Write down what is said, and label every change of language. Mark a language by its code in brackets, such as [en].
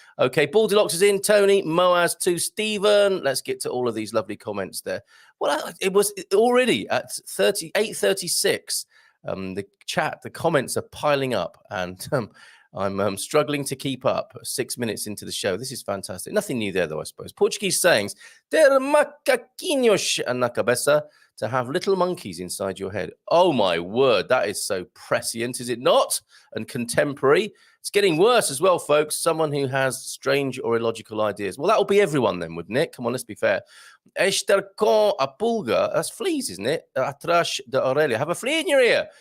[en] Okay, Baldilocks is in. Tony, Moaz too. Stephen. Let's get to all of these lovely comments there. Well, it was already at 8:36. The comments are piling up, and I'm struggling to keep up 6 minutes into the show. This is fantastic. Nothing new there, though, I suppose. Portuguese sayings. [pt] Ter macaquinhos na cabeça. [en] To have little monkeys inside your head. Oh, my word. That is so prescient, is it not? And contemporary. It's getting worse as well, folks. Someone who has strange or illogical ideas. Well, that will be everyone then, wouldn't it? Come on, let's be fair. [pt] Estar com a pulga. [en] That's fleas, isn't it? [pt] Atrás da orelha. [en] Have a flea in your ear.